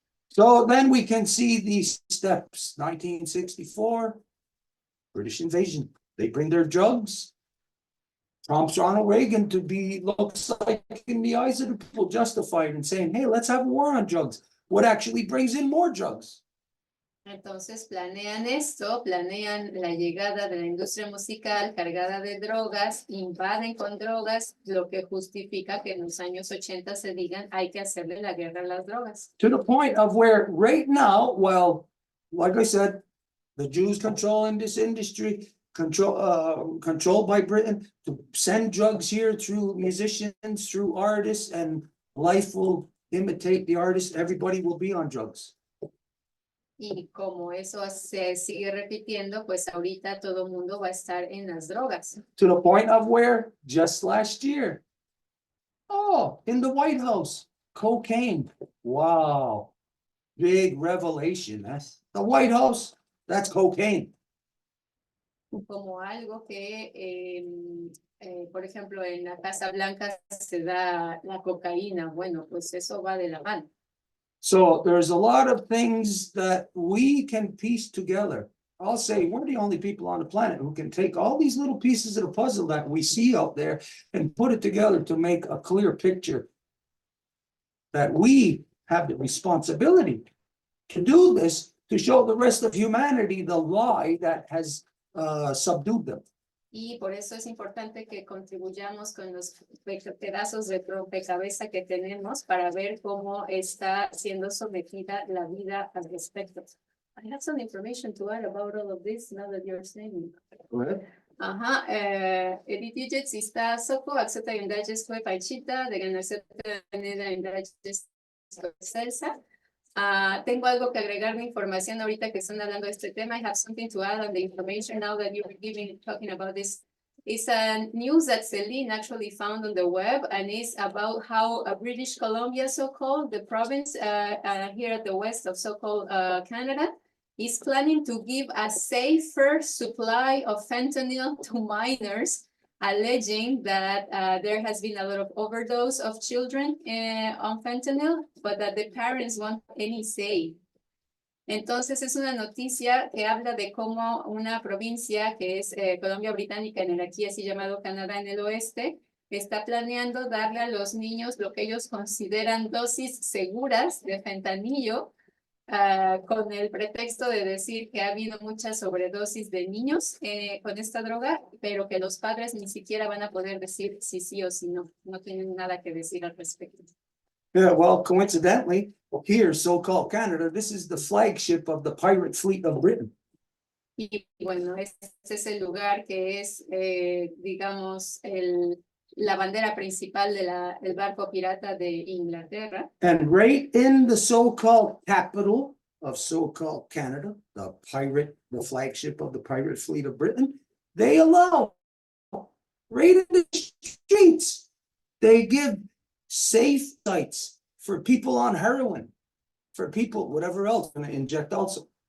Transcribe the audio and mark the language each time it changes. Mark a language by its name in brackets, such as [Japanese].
[English] So then we can see these steps. 1964, British invasion. They bring their drugs. Prompts Ronald Reagan to be, looks like in the eyes of the people, justified in saying, hey, let's have a war on drugs. What actually brings in more drugs? [Spanish] Entonces planean esto, planean la llegada de la industria musical cargada de drogas, invaden con drogas, lo que justifica que en los años 80 se digan hay que hacerle la guerra a las drogas. [English] To the point of where right now, well, like I said, the Jews controlling this industry, controlled by Britain to send drugs here through musicians, through artists, and life will imitate the artist. Everybody will be on drugs. [Spanish] Y como eso se sigue repitiendo, pues ahorita todo el mundo va a estar en las drogas. [English] To the point of where just last year, oh, in the White House, cocaine. Wow. Big revelation. That's the White House. That's cocaine. [Spanish] Como algo que, por ejemplo, en la Casa Blanca se da la cocaína. Bueno, pues eso va de la mano. [English] So there's a lot of things that we can piece together. I'll say we're the only people on the planet who can take all these little pieces of the puzzle that we see out there and put it together to make a clear picture. That we have the responsibility to do this, to show the rest of humanity the lie that has subdued them. [Spanish] Y por eso es importante que contribuyamos con los pedazos de rompecabezas que tenemos para ver cómo está siendo sometida la vida al respecto. [English] I have some information to add about all of this now that you're saying. Go ahead. Ajá, Edith está soko, akseta yundajes fue paichita, de ganarse de yundajes Elsa. [Spanish] Tengo algo que agregar de información ahorita que están hablando de este tema. [English] I have something to add on the information now that you're talking about this. It's a news that Celine actually found on the web, and it's about how British Columbia, so-called, the province here at the west of so-called Canada, is planning to give a safer supply of fentanyl to minors, alleging that there has been a lot of overdose of children on fentanyl, but that the parents want any say. [Spanish] Entonces es una noticia que habla de cómo una provincia que es Columbia Británica, en el aquí así llamado Canadá en el oeste, está planeando darle a los niños lo que ellos consideran dosis seguras de fentanilo, con el pretexto de decir que ha habido muchas sobredosis de niños con esta droga, pero que los padres ni siquiera van a poder decir si sí o si no. No tienen nada que decir al respecto. [English] Yeah, well, coincidentally, here, so-called Canada, this is the flagship of the pirate fleet of Britain. [Spanish] Y bueno, este es el lugar que es, digamos, la bandera principal del barco pirata de Inglaterra. [English] And right in the so-called capital of so-called Canada, the flagship of the pirate fleet of Britain, they allow, right in the streets, they give safe sites for people on heroin, for people, whatever else, going to inject also.